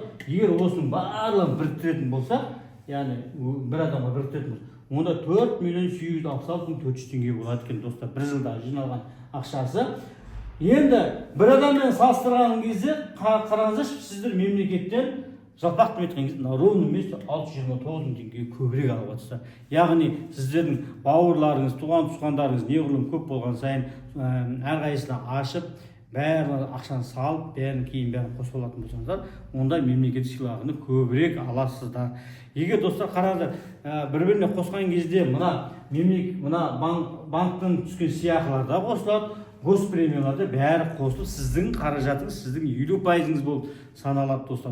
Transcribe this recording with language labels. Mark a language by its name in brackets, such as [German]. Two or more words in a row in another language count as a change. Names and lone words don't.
[Kazakh] Егер осының барлығын біріктіретін болса, яғни бір адамға біріктіретін болса, онда 4.866.400 теңге болады екен, достар. Бір жылда жиналған ақшасы. Енді бір адаммен салыстырған кезде қараңыздаршы, сіздер мемлекеттен жалпақтап айтқан кезде [Russian] на ровном месте [Kazakh] 629 теңге көбірек алып жатсыздар. Яғни сіздердің бауырларыңыз, туған-туысқандарыңыз неғұрлым көп болған сайын әрқайсысына ашып, бәрі ақшаны салып, бәрін кейін бәрін қосып алатын болсаңыздар, онда мемлекет сыйлығын көбірек аласыздар. Егер достар қараңыздар, бір-біріне қосқан кезде мына банктан түскен сыйақылар да қосылады, госпремиялар да бәрі қосылып, сіздің қаражатыңыз, сіздің 50% болып саналады, достар.